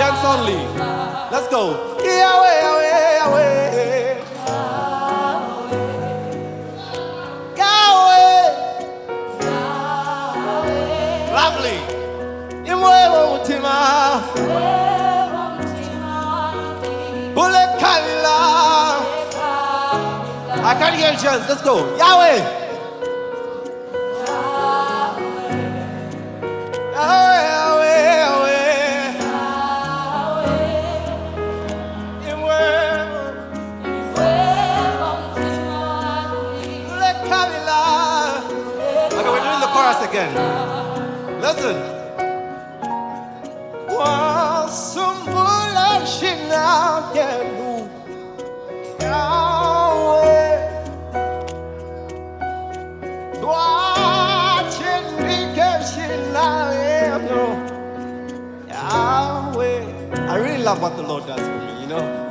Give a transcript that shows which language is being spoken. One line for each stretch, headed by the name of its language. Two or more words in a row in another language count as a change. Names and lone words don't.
English: only. Let's go. Yahweh, Yahweh, Yahweh. Yahweh. Lovely.
Bemba: Imwewo mutima. Ule kabila.
English: I can't hear chants. Let's go. Yahweh. Yahweh, Yahweh, Yahweh.
Bemba: Imwewo. Ule kabila.
English: Okay, we're doing the chorus again. Listen.
Bemba: Sumbulweni yenu.
English: Yahweh. Yahweh. I really love what the Lord does for me, you know?